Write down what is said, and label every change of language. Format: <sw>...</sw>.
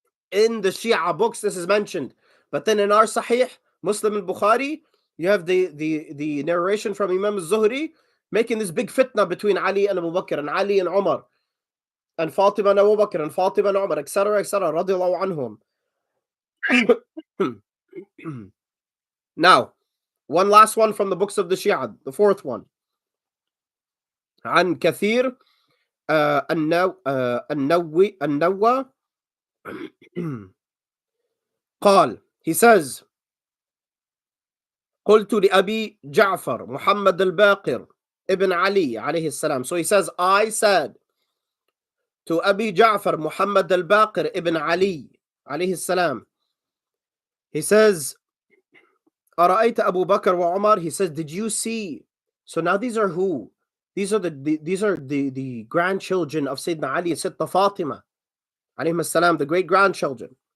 <en>In the Shia books this is mentioned, but then in our Sahih, Muslim and Bukhari, you have the narration from Imam al-Zuhri making this big fitna between Ali and Abu Bakr, and Ali and Umar, and Fatima and Abu Bakr, and Fatima and Umar, etc., radiallahu anhum. Now, one last one from the books of the Shia, the 4th one.</en> <ar>عن كثير النوى قال,</ar> <en>he says,</en> <ar>قلت لأبي جعفر محمد الباقر ابن علي عليه السلام.</ar> <en>So he says, I said to Abi Ja'far Muhammad al-Bakr ibn Ali عليه السلام, he says,</en> <ar>أرأيت أبو بكر وعمر,</ar> <en>he says, did you see? So now these are who? These are the grandchildren of Sayyidina Ali and Sayyidina Fatima عليهم السلام, the great grandchildren.</en>